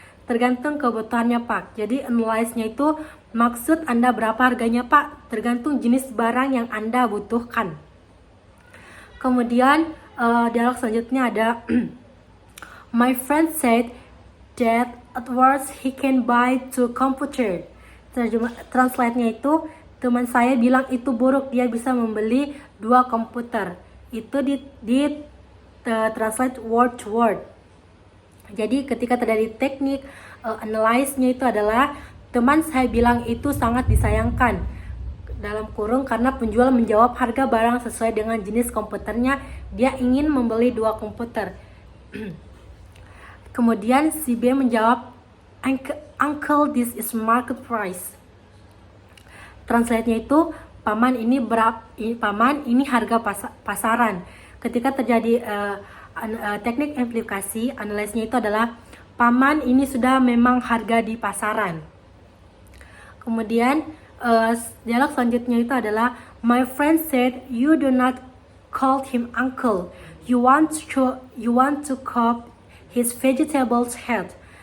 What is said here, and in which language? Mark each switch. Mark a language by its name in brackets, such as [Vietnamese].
[Indonesian] Tergantung kebutuhannya pak. Jadi analyze-nya itu, maksud Anda berapa harganya pak? Tergantung jenis barang yang Anda butuhkan. Kemudian dialog selanjutnya ada, [English] my friend said that at worst he can buy 2 computer. [Indonesian] Translate-nya itu, teman saya bilang itu buruk, dia bisa membeli 2 komputer. Itu di translate word to word. Jadi ketika terjadi teknik analyze-nya itu adalah, teman saya bilang itu sangat disayangkan, dalam kurung karena penjual menjawab harga barang sesuai dengan jenis komputernya, dia ingin membeli 2 komputer. Kemudian si B menjawab, [English] uncle this is market price. [Indonesian] Translate-nya itu, paman ini harga pasaran. Ketika terjadi teknik implikasi, analyze-nya itu adalah, paman ini sudah memang harga di pasaran. Kemudian dialog selanjutnya itu adalah, [English] my friend said you do not call him uncle, you want to cut his vegetables head.